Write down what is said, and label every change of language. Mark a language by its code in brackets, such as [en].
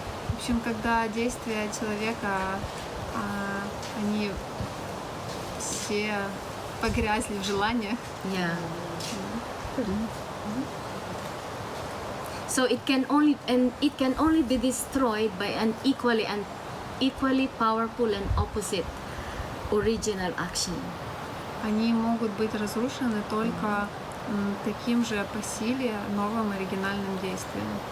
[ru] В общем, когда действия человека, они все погрязли в желаниях, [en] Yeah. So it can only be destroyed by an equally powerful and opposite original action. [ru] Они могут быть разрушены только таким же по силе новым оригинальным действием.